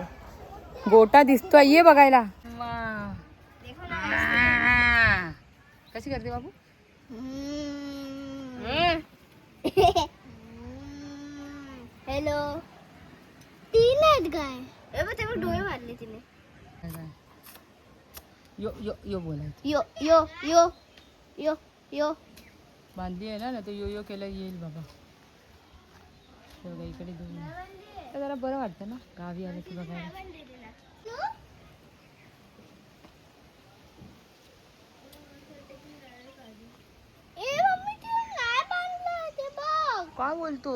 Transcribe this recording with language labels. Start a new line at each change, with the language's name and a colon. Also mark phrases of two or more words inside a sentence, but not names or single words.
Marathi: गोटा दिसतोय, ये बघायला. कशी करते बाबू? हॅलो. तीन आहेत गाय. तेव्हा डोळे मारले तिने. यो यो यो बोलायचं. यो यो यो यो यो बांधली आहे ना, तर यो यो केलं येईल बाबा. इकडे दोन जरा बरं वाटतं ना गावी आलं की बघायला. काय बोलतो?